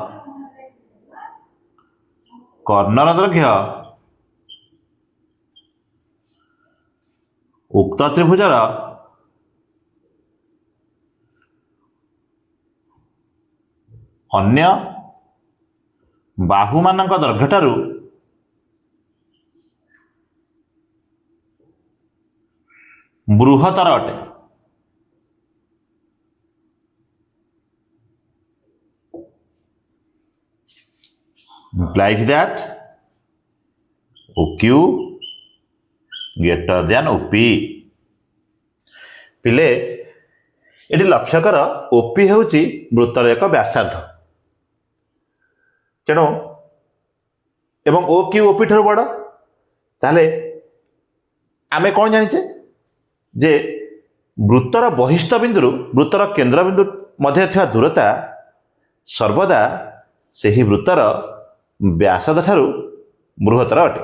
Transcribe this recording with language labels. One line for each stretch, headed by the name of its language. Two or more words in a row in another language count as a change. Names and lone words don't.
Odia: କର୍ଣ୍ଣର ଦୈର୍ଘ୍ୟ ଉକ୍ତ ତ୍ରିଭୁଜର ଅନ୍ୟ ବାହୁମାନଙ୍କ ଦୈର୍ଘ୍ୟଠାରୁ ବୃହତ୍ତର ଅଟେ।
English: implies that OQ greater than OP।
Odia: ପିଲେ ଏଠି ଲକ୍ଷ୍ୟ କର OP ହେଉଛି ବୃତ୍ତର ଏକ ବ୍ୟାସାର୍ଦ୍ଧ। ତେଣୁ ଏବଂ OQ OP ଠାରୁ ବଡ଼। ତାହେଲେ ଆମେ କ'ଣ ଜାଣିଛେ ଯେ ବୃତ୍ତର ବହିସ୍ଥ ବିନ୍ଦୁରୁ ବୃତ୍ତର କେନ୍ଦ୍ରବିନ୍ଦୁ ମଧ୍ୟରେ ଥିବା ଦୂରତା ସର୍ବଦା ସେହି ବୃତ୍ତର ବ୍ୟାସାର୍ଦ୍ଧ ଠାରୁ ବୃହତ୍ତର ଅଟେ।